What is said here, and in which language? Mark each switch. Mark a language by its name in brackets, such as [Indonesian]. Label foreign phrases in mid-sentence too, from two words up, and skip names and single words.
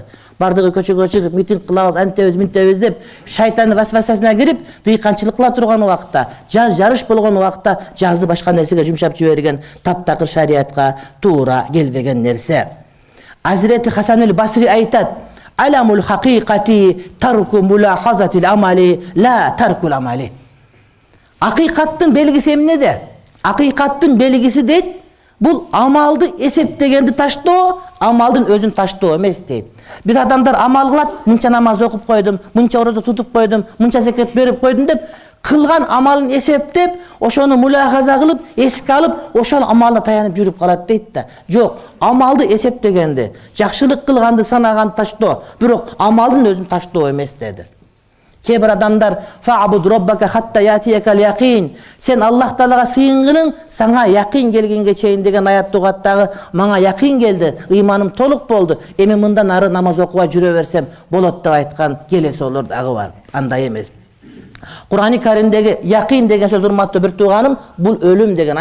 [Kyrgyz] Бардыгы көчөгө чыгып митинг кылабыз, антебиз, минтебиз деп шайтандын васвасасына кирип, дыйканчылык кыла турган убакта, жаз жарыш болгон убакта жазды башка нерсеге жумшап жиберген таптакыр шариатка туура келбеген нерсе. Азирети Хасан аль-Басри айтат: [Arabic] "علامة الحقيقة ترك ملاحظة العمل لا ترك العمل." [Kyrgyz] Акыйкаттын белгиси эмнеде? Акыйкаттын белгиси дейт, бул амалды эсептегенди таштоо, амалдын өзүн таштоо эмес дейт. Биз адамдар амал кылат, мынча намаз окуп койдум, мынча ораза тутуп койдум, мынча зекет берип койдум деп, кылган амалын эсептеп, ошону мулахаза кылып, эске алып, ошол амалына таянып жүрүп калат дейт да. Жок, амалды эсептегенди, жакшылык кылганды санаганды таштоо, бирок амалдын өзүн таштоо эмес деди. Kээ бир адамдар [Arabic] فاعبد ربك حتى يأتيك اليقين. [Kyrgyz] Сен Аллах Таалага сыйынгының саңа яқин келгенге чейин деген аят тугаттагы мага яқин келди, ыйманым толук болду. Эми мындан ары намаз окубай жүрө берсем болот деп айткан келеси олор дагы бар. Андай эмес. Кур'ани Каримдеги яқин деген сөз урматтуу бир тууганым, бул өлүм деген.